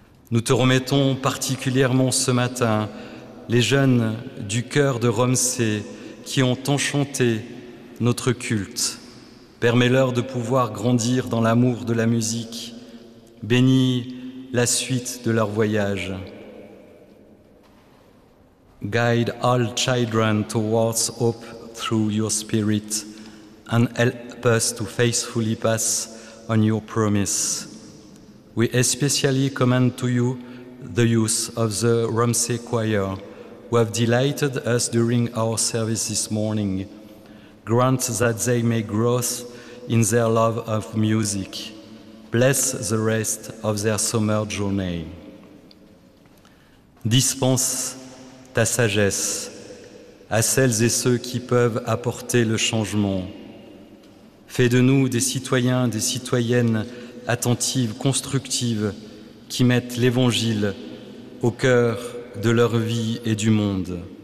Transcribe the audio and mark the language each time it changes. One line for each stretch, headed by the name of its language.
French: Nous te remettons particulièrement ce matin les jeunes du cœur de Romsey qui ont enchanté notre culte. Permets-leur de pouvoir grandir dans l'amour de la musique. Bénis la suite de leur voyage.
English: Guide all children towards hope through your spirit and help us to faithfully pass on your promise. We especially commend to you the youth of the Romsey Choir who have delighted us during our service this morning. Grant that they may grow in their love of music. Bless the rest of their summer journey.
French: Dispense ta sagesse à celles et ceux qui peuvent apporter le changement. Fais de nous des citoyens, des citoyennes attentives, constructives, qui mettent l'Évangile au cœur de leur vie et du monde.